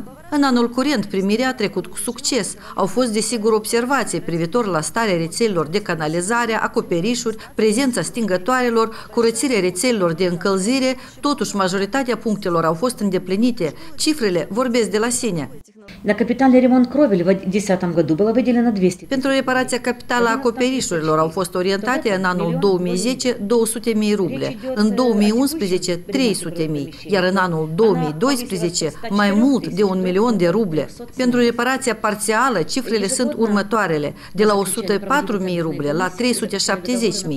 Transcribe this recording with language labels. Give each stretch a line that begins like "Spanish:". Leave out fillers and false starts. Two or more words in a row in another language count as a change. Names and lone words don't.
Romanian: În anul curent, primirea a trecut cu succes. Au fost, desigur, observații privitor la starea rețelelor de canalizare, acoperișuri, prezența stingătoarelor, curățirea rețelelor de încălzire. Totuși, majoritatea punctelor au fost îndeplinite. Cifrele vorbesc de la sine.
Russian: На капитальный ремонт кровель в 2010 году было выделено 200.
Romanian: Pentru reparația capitală a acoperișurilor au fost orientate în anul 2010 200.000 ruble, în 2011 300.000, iar în anul 2012 mai mult de 1 milion de ruble. Pentru reparația parțială, cifrele sunt următoarele, de la 104.000 ruble la 370.000.